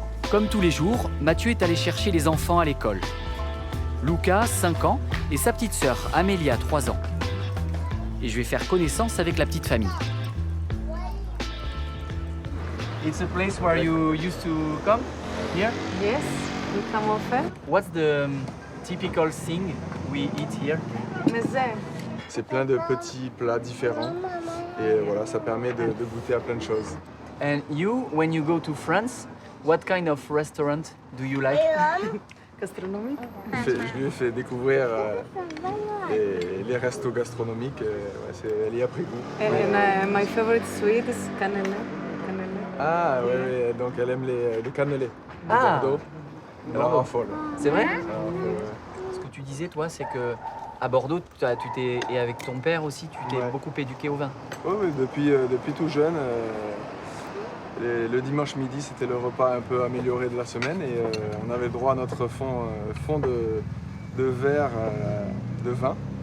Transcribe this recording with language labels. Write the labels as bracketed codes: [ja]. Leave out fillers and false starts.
[fr] Comme tous les jours, Mathieu est allé chercher les enfants à l'école. Luca, 5 ans, et sa petite sœur, Amelia, 3 ans. Et je vais faire connaissance avec la petite famille. [en] It's a place where you used to come here. Yes, we come often. What's the typical thing we eat here? [el] Meze. [fr] C'est plein de petits plats différents et voilà, ça permet de goûter à plein de choses. [en] And you, when you go to France, what kind of restaurant do you like? [fr] Gastronomique. Je lui ai fait découvrir les restos gastronomiques, elle y a pris goût. [en] And my favorite sweet is cannelle. [fr] Ah ouais, donc elle aime les cannelés de Ah. Bordeaux. Elle en raffole. C'est vrai? Elle en raffole, ouais. Ce que tu disais, toi, c'est que à Bordeaux, et avec ton père aussi, tu t'es Ouais. beaucoup éduqué au vin. Oui, depuis tout jeune, le dimanche midi, c'était le repas un peu amélioré de la semaine et on avait droit à notre fond de verre de vin.